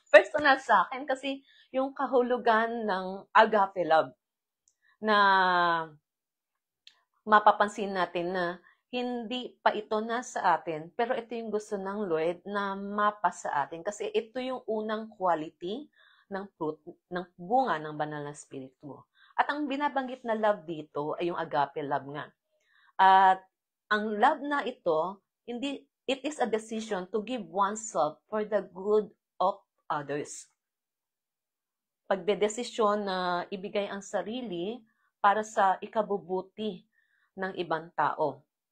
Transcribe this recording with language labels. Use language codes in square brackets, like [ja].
[tl] Personal sa akin kasi yung kahulugan ng agape love na mapapansin natin na hindi pa ito nasa atin, pero ito yung gusto ng Lord na mapa sa atin. Kasi ito yung unang quality ng fruit, ng bunga ng banal na spirito. At ang binabanggit na love dito ay yung agape love nga. At ang love na ito, [en] it is a decision to give oneself for the good of others. [tl] Pagdedesisyon na ibigay ang sarili para sa ikabubuti ng ibang tao.